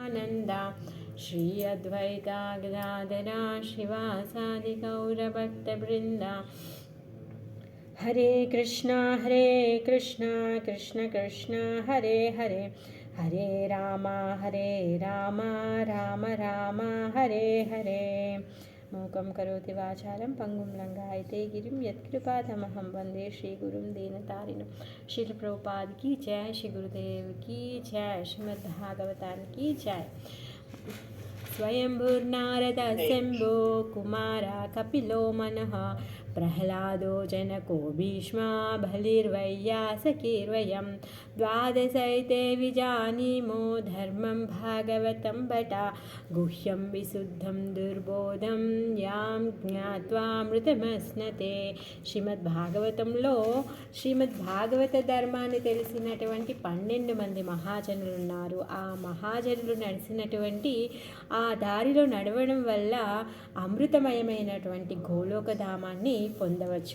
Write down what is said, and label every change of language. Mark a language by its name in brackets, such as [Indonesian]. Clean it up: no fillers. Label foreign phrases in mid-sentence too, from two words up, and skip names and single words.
[Sanskrit] सच्चिदानन्द श्री अद्वैता गदाधर श्रीवासादि गौरभक्तवृन्द हरे कृष्णा कृष्ण कृष्ण हरे हरे हरे राम राम राम हरे हरे मूकं करोति वाचालं पंगुं लंघयते गिरिं यत्कृपातमहं वन्दे श्रीगुरुं दीनतारिणं। [Hindi] श्रील प्रभुपाद की जय, श्री गुरुदेव की जय, श्रीमद्भागवतान की जय। [Sanskrit] स्वयंभूर्नारद शंभो कुमार कपिलो मनः प्रह्लादो जनको भीष्मा बलिर्वैयासकीर्वयं द्वादशैते विजानीमो धर्मं भागवतं भटा गुह्यं विशुद्धं दुर्बोधं यां జ్ఞాత్వామృతమస్నతే। [Telugu] శ్రీమద్భాగవతంలో శ్రీమద్భాగవత ధర్మాన్ని తెలిసినటువంటి 12 మంది మహాజనులు ఉన్నారు. ఆ మహాజనులు నడిచినటువంటి ఆ దారిలో నడవడం వల్ల అమృతమయమైనటువంటి గోలోకధామాన్ని పొందవచ్చు.